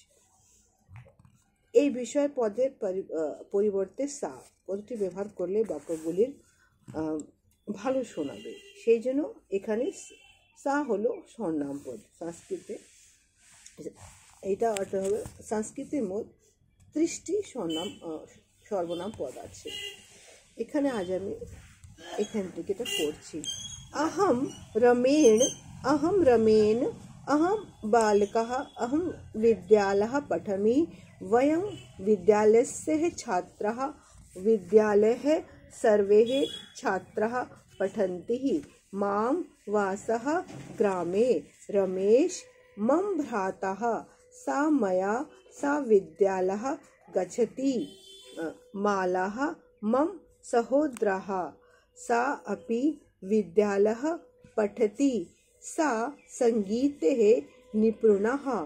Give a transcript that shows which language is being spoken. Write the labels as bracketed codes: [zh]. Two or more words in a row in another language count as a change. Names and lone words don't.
[bn] এই বিষয় পদের পরিবর্তে সা পদটি ব্যবহার করলে বাক্যগুলির ভালো শোনাবে, সেই জন্য এখানে সা হলো স্বরনাম পদ সংস্কৃতে। এইটা অর্থ হবে সংস্কৃতের মোট 30টি সর্বনাম পদ আছে। এখানে আজ আমি এখান থেকে এটা পড়ছি। [sa] अहम रमेण अहम बालकः अहम विद्यालयः पठामि, वयं विद्यालयस्य छात्राः, विद्यालये सर्वे छात्राः पठन्ति, मां वासः ग्रामे, रमेश मम भ्रातः, सा विद्यालयः गच्छति, मालाः मम सहोदरः, सा अपि विद्यालयः पठति, सा सङ्गीते निपुणः,